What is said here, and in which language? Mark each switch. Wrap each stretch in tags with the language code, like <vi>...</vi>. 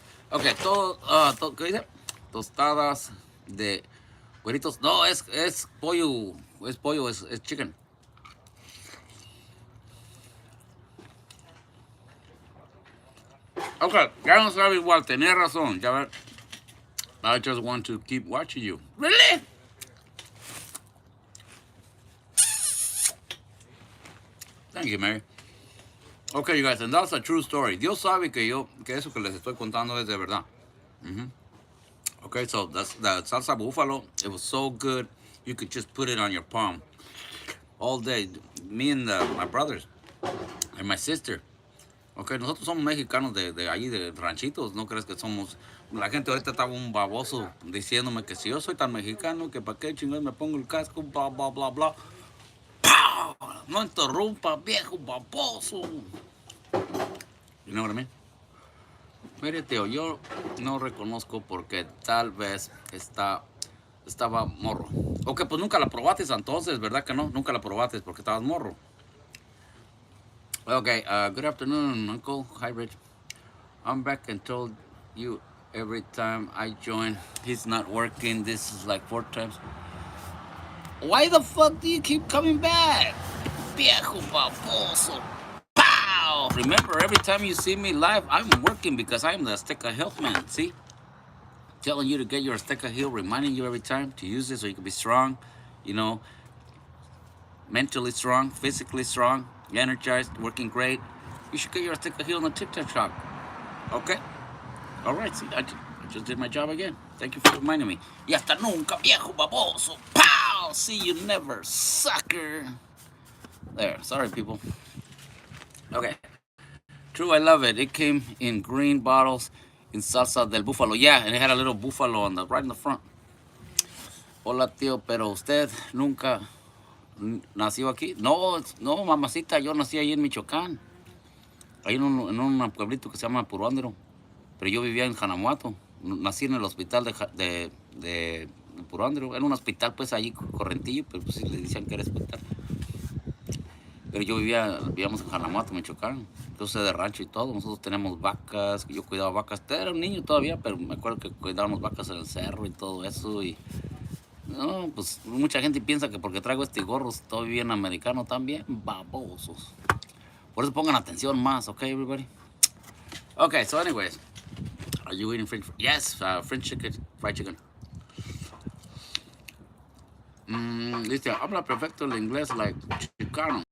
<es>Ok, ¿qué dice? Tostadas de güeritos. No, es pollo. Es pollo, es</es> <en>chicken.</en> <es>Ok, ya no sabe igual, tenía razón, ya ver.</es> <en>I just want to keep watching you. Really? Thank you, Mary. Okay, you guys, and that's a true story.</en> <es>Dios sabe que eso que les estoy contando es de verdad.</es> <en>Okay, so that's the salsa buffalo. It was so good, you could just put it on your palm all day. Me and my brothers and my sister.</en> <es>Ok, nosotros somos mexicanos de allí, de ranchitos, no crees que somos... La gente ahorita estaba un baboso diciéndome que si yo soy tan mexicano, que para qué chingados me pongo el casco, bla, bla, bla, bla. ¡Pau! No interrumpa, viejo baboso.</es> <en>You know what I mean?</en> <es>Mire, tío, yo no reconozco porque tal vez estaba morro. Ok, pues nunca la probaste entonces, ¿verdad que no? Nunca la probaste porque estabas morro.</es> <en>Okay, good afternoon, Uncle. Hi, Rich. I'm back and told you every time I join, he's not working. This is like 4 times. Why the fuck do you keep coming back?</en> <es>Viejo baboso.</es> <en>Pow! Remember, every time you see me live, I'm working because I'm the Azteca Health Man. See? Telling you to get your Azteca Heal, reminding you every time to use it so you can be strong. You know, mentally strong, physically strong, energized, working great, you should get your stick a heel on the TikTok shop. Okay? All right, see, I just did my job again. Thank you for reminding me.</en> <es>Y hasta nunca, viejo baboso.</es> <en>Pow! See you never, sucker. There, sorry, people. Okay. True, I love it. It came in green bottles in salsa del búfalo. Yeah, and it had a little buffalo on the right in the front.</en> <es>Hola, tío, pero usted nunca nació aquí. No, no, mamacita, yo nací ahí en Michoacán. Ahí en un pueblito que se llama Puruándiro. Pero yo vivía en Janamuato. Nací en el hospital de Puruándiro. Era un hospital, pues, allí correntillo, pero pues sí le decían que era hospital. Pero yo vivíamos en Janamuato, Michoacán. Entonces de rancho y todo. Nosotros teníamos vacas, yo cuidaba vacas. Era un niño todavía, pero me acuerdo que cuidábamos vacas en el cerro y todo eso. Y no, pues mucha gente piensa que porque traigo este gorro estoy bien americano también. Babosos. Por eso pongan atención más,</es> <en>okay, everybody? Okay, so anyways. Are you eating French? Yes, French chicken, fried chicken.</en> <es>Dice, habla perfecto el inglés</es> <en>like chicano.</en>